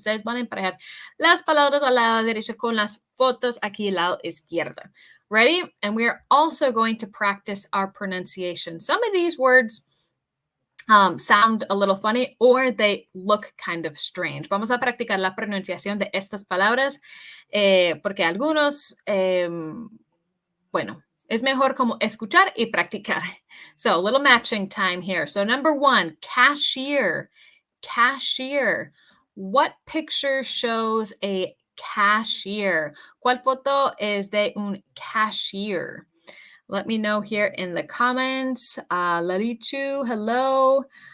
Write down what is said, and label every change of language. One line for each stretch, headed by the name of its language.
Spanish: Ustedes van a emparejar las palabras al lado derecho con las fotos aquí al lado izquierdo.
English: Ready? And we're also going to practice our pronunciation. Some of these words sound a little funny or they look kind of strange.
Spanish: Vamos a practicar la pronunciación de estas palabras porque algunos, bueno, es mejor como escuchar y practicar.
English: So a little matching time here. So number one, cashier. Cashier. What picture shows a cashier?
Spanish: ¿Cuál foto es de un cashier?
English: Let me know here in the comments. Lalichu, hello.